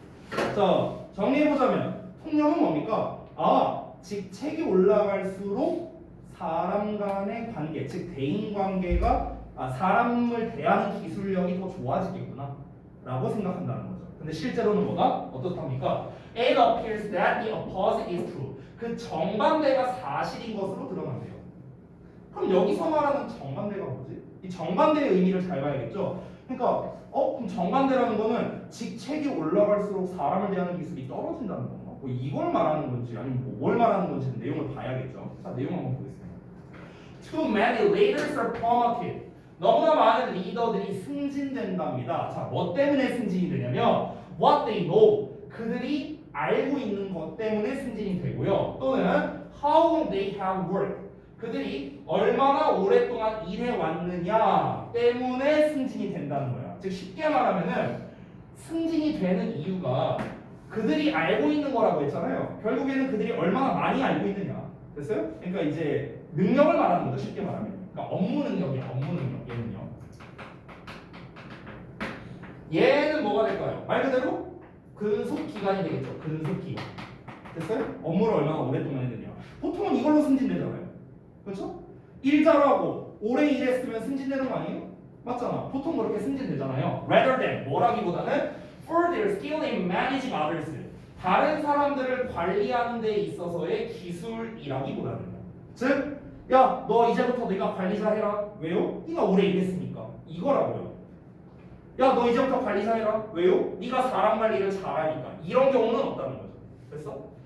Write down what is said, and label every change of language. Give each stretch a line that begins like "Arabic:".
Korean: 자, 정리해보자면 통념은 뭡니까? 아, 직책이 올라갈수록 사람 간의 관계, 즉 대인관계가 사람을 대하는 기술력이 더 좋아지겠구나 라고 생각한다는 거죠. 근데 실제로는 뭐가? 어떻답니까?
English: It appears that the opposite is true.
Korean: 그 정반대가 사실인 것으로 드러난대요. 그럼 여기서 말하는 정반대가 뭐지? 이 정반대의 의미를 잘 봐야겠죠? 그러니까 그럼 정반대라는 거는 직책이 올라갈수록 사람을 대하는 기술이 떨어진다는 건가? 뭐 이걸 말하는 건지 아니면 뭘 말하는 건지 내용을 봐야겠죠. 자, 내용 한번 보겠습니다.
English: Too many leaders are promoted.
Korean: 너무나 많은 리더들이 승진된답니다. 자, 뭐 때문에 승진이 되냐면
English: what they know.
Korean: 그들이 알고 있는 것 때문에 승진이 되고요. 또는
English: how long they have worked.
Korean: 그들이 얼마나 오랫동안 일해왔느냐 때문에 승진이 된다는 거야. 즉 쉽게 말하면은 승진이 되는 이유가 그들이 알고 있는 거라고 했잖아요. 결국에는 그들이 얼마나 많이 알고 있느냐. 됐어요? 그러니까 이제 능력을 말하는 거죠. 쉽게 말하면. 그러니까 업무 능력이야. 업무 능력. 얘는요. 얘는 뭐가 될까요? 말 그대로 근속 기간이 되겠죠. 근속 기간. 됐어요? 업무를 얼마나 오랫동안 했느냐. 보통은 이걸로 승진되잖아요. 그렇죠? 일 잘하고 오래 일했으면 승진되는 거 아니에요? 맞잖아. 보통 그렇게 승진되잖아요.
English: Rather than
Korean: 뭐라기보다는
English: for their skill in managing others.
Korean: 다른 사람들을 관리하는 데 있어서의 기술이라기보다는. 즉, 야, 너 이제부터 네가 관리자 해라. 왜요? 네가 오래 일했으니까. 이거라고요. 야, 너 이제부터 관리자 해라. 왜요? 네가 사람 관리를 잘하니까. 이런 경우는 없다는 거죠. 됐어?